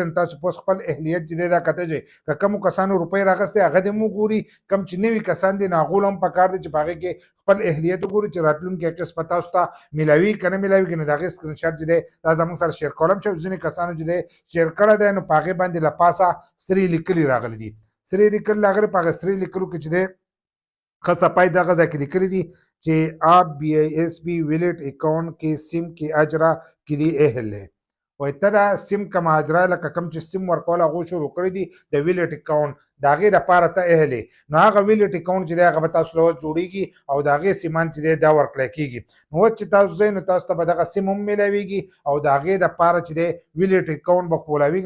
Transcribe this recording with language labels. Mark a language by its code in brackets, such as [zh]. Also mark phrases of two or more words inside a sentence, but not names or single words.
[ps] نو تاسو اوس خپل اهلیت چې دی دا کتلی که کومو کسانو روپۍ راغستی هغه دې هم وګوري، کوم چې نوي کسان دي نو هغو له هم پکار دی چې په هغې کې خپل اهلیت وګوري چې راتلونکي قسط به تاسو ته میلاوي که نه میلاوي. نو د هغې سکرین شاټ چې دی دا زموږ سره شیر کولم چې ځینې کسانو چې دی شیر کړی دی نو په هغې باندې له پاسه سرې لیکلي راغلي دي. سرې لیکلي راغلي په هغه سرې لیکلو کې چې دی ښه صفائی دغه ځای کې لیکلي دي چې [ur] آپ BISB ویلٹ اکاؤنٹ کے سم کے اجرا کے لیے اہل ہے. [ps] وایي ته دا سم کوم اجرا لکه کوم چې سم ورکول هغو شروع کړي دي د ویلټ اکاونټ د هغې دپاره ته اهل یې. نو هغه ویلټ اکاونټ چې دی هغه به تاسو له اوس جوړېږي او د هغې سیمان چې دی دا ورکړی کېږي. نو اوس چې تاسو ځئ نو تاسو ته به دغه سیم هم میلاویږي او د هغې دپاره چې دی ویلټ اکاونټ به کولاویږي.